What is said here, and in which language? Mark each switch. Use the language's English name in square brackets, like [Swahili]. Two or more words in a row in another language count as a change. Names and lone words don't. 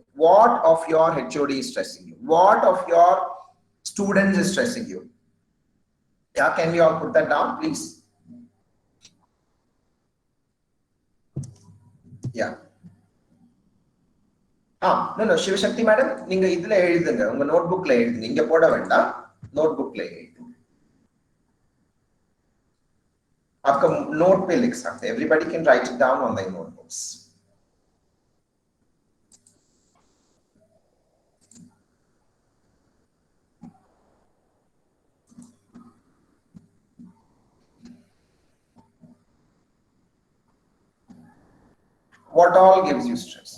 [English] What of your HOD is stressing you? What of your students is stressing you? Yeah. Can we all put that down, please? Yeah. No, Shivashakti madam, [Tamil] நீங்க இதுல எழுதுங்க, உங்க நோட்புக்ல எழுதுங்க, இங்க போட வேண்டாம், நோட்புக்ல எழுதுங்க. [Hindi] आपका नोट पे लिख सकते हैं. [English] Everybody can write it down on their notebooks. What all gives you stress?